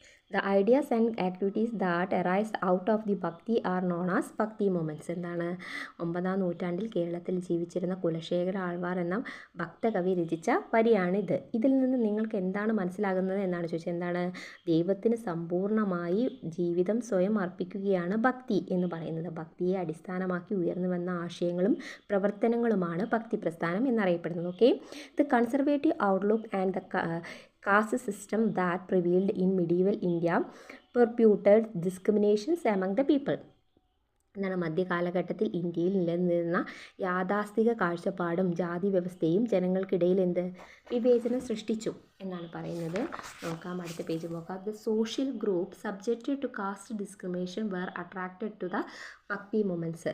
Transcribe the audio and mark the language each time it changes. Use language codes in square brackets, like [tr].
[en] The ideas and activities that arise out of the bhakti are known as bhakti moments. [ml] എന്താണ് 9ാം നൂറ്റാണ്ടിൽ കേരളത്തിൽ ജീവിച്ചിരുന്ന കുലശേഖര ആഴ്വാർ എന്ന ഭക്തകവി രചിച്ച വരിയാണിത്. ഇതിൽ നിന്ന് നിങ്ങൾക്ക് എന്താണ് മനസ്സിലാകുന്നത് എന്നാണ് ചോദിച്ചത്. എന്താണ്? ദൈവത്തിന് സമ്പൂർണ്ണമായി ജീവിതം സ്വയം അർപ്പിക്കുകയാണ് ഭക്തി എന്ന് പറയുന്നത്. ഭക്തിയെ അടിസ്ഥാനമാക്കി ഉയർന്നു വന്ന ആശയങ്ങളും പ്രവർത്തനങ്ങളുമാണ് ഭക്തി പ്രസ്ഥാനം എന്നറിയപ്പെടുന്നത്. [en] Okay, the conservative outlook and the caste system that prevailed in medieval India perpetuated discriminations among the people. [ml] എന്താണ്? മധ്യകാലഘട്ടത്തിൽ ഇന്ത്യയിൽ നിലനിന്നിരുന്ന യാഥാസ്ഥിക കാഴ്ചപ്പാടും ജാതി വ്യവസ്ഥയും ജനങ്ങൾക്കിടയിൽ വിവേചനം സൃഷ്ടിച്ചു എന്നാണ് പറയുന്നത്. നോക്കാം, അടുത്ത പേജ് നോക്കാം. [en] The social group subjected to caste discrimination were attracted to the Bhakti movements.